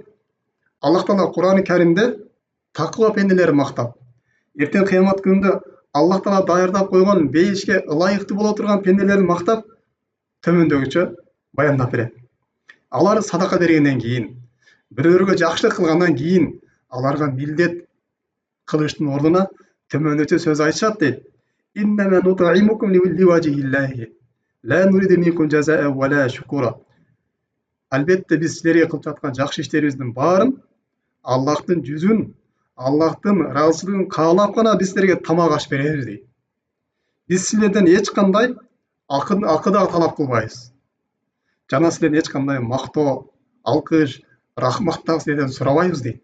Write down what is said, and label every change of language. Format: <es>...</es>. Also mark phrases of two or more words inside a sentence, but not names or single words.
<ky>Аллах Таала Кур'ан-ы Каримде таква пенделерин мактап, эртең кыямат күнүндө Аллах Таала даярдап койгон бейишке ылайыктуу боло турган пенделерин мактап төмөндөгүчө баяндап берет. Алар садака бергенден кийин, бирөөргө жакшылык кылгандан кийин аларга милдет кылыштын ордуна төмөндөгүчө сөз айтышат дейт.</ky> <ar>إنما نطعمكم لوجه الله لا نريد منكم جزاء ولا شكورا.</ar> <ky>Албетте биз силерге кылып жаткан жакшы иштерибиздин баарын Аллахтын жүзүн, Аллахтын ыраазычылыгын каалап гана биз силерге тамак аш беребиз дейт. Биз силерден эч кандай акы дагы талап кылбайбыз. Жана силерден эч кандай мактоо, алкыш, рахмат дагы силерден сурабайбыз дейт.</ky>